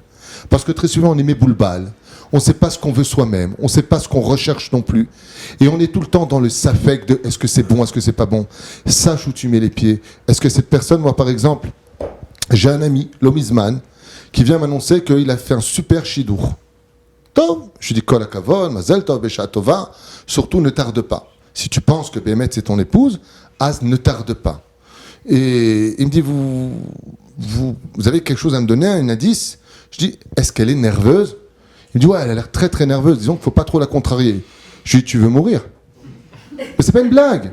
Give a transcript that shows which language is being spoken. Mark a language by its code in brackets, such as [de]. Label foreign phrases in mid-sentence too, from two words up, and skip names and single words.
[fr] Parce que très souvent on est méboulbal, on ne sait pas ce qu'on veut soi-même, on ne sait pas ce qu'on recherche non plus. Et on est tout le temps dans le safek de est-ce que c'est bon, est-ce que c'est pas bon. Sache où tu mets les pieds. Est-ce que cette personne, moi par exemple, j'ai un ami, Lomizman, qui vient m'annoncer qu'il a fait un super shidour. [he] Tov, [fr] je dis [he] כל הכבוד מזל טוב בשעה טובה, [fr] surtout ne tarde pas. Si tu penses que Béhémet c'est ton épouse, ne tarde pas. Et il me dit, vous avez quelque chose à me donner, un indice? Je dis, est-ce qu'elle est nerveuse? Il me dit, ouais, elle a l'air très très nerveuse, disons qu'il ne faut pas trop la contrarier. Je lui dis, tu veux mourir? Mais c'est pas une blague.